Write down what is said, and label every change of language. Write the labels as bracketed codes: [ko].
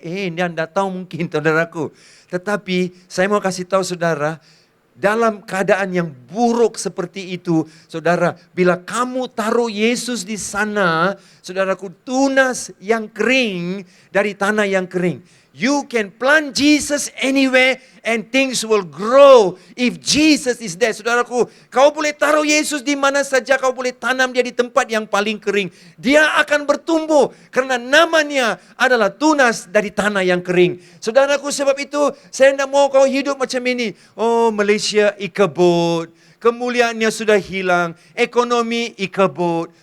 [id] Dia tidak tahu mungkin, saudaraku. Tetapi saya mau kasih tahu saudara, dalam keadaan yang buruk seperti itu, saudara, bila kamu taruh Yesus di sana, saudaraku, tunas yang kering dari tanah yang kering. [en] You can plant Jesus anywhere and things will grow if Jesus is there. [id] Saudaraku, kau boleh taruh Yesus di mana saja, kau boleh tanam dia di tempat yang paling kering. Dia akan bertumbuh karena namanya adalah tunas dari tanah yang kering. Saudaraku, sebab itu saya tidak mau kau hidup macam ini. Malaysia ikebut, kemuliaannya sudah hilang, ekonomi ikebut.